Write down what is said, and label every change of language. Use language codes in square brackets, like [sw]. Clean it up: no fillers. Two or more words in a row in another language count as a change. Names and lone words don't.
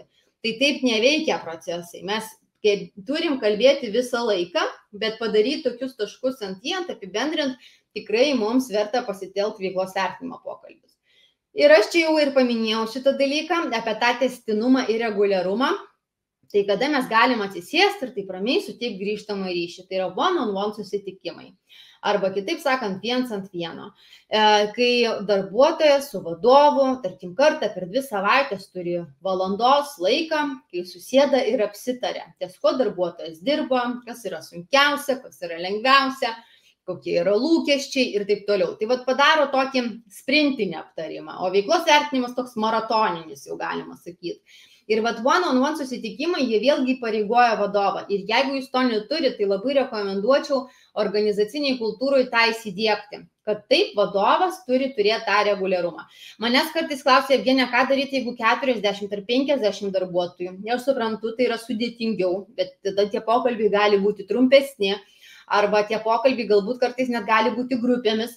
[lt] Tai taip neveikia procesai. Mes turim kalbėti visą laiką, bet padaryti tokius taškus ant i, apibendrint, tikrai mums verta pasitelkti veiklos vertinimo pokalbius. Ir aš čia jau ir paminėjau šitą dalyką apie tą tęstinumą ir reguliarumą. Tai kada mes galim atsisėsti ir taip ramiai suteikti grįžtamą ryšį. Tai yra [en] one-on-one [lt] susitikimai. Arba kitaip sakant, 1 ant 1. Kai darbuotojas su vadovu, tarkim, kartą per 2 savaitės turi valandos laiką, kai susėda ir apsitarė, ties ko darbuotojas dirba, kas yra sunkiausia, kas yra lengviausia, kokie yra lūkesčiai ir taip toliau. Tai vat padaro tokį sprintinį aptarimą, o veiklos vertinimas toks maratoninis, jau galima sakyti. Ir vat [en] one-on-one [lt] susitikimai, jie vėlgi pareigoja vadovą. Ir jeigu jūs to neturite, tai labai rekomenduočiau organizaciniai kultūrai tą įsidiegti, kad taip vadovas turi turėti tą reguliarumą. Manęs kartais klausia, Evgenija, ką daryti, jeigu 40 ar 50 darbuotojų. Aš suprantu, tai yra sudėtingiau, bet tada tie pokalbiai gali būti trumpesni, arba tie pokalbiai galbūt kartais net gali būti grupėmis.